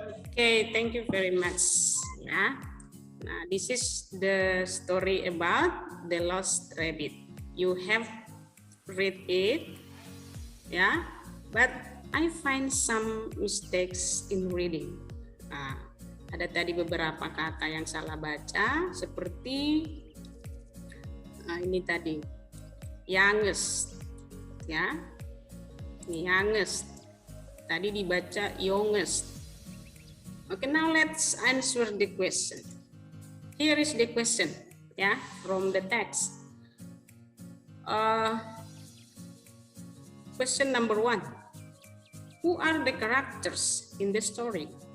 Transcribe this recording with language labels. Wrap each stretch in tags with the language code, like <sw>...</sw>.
<en>Okay, thank you very much. Yeah. Nah, this is the story about the lost rabbit. You have read it, yeah, but I find some mistakes in reading.</en> <id>Nah, ada tadi beberapa kata yang salah baca, seperti ini tadi, youngest, ya, ini youngest. Tadi dibaca youngest.</id> <en>Okay, now let's answer the question. Here is the question, ya, from the text. Question number 1. Who are the characters in the story?</en>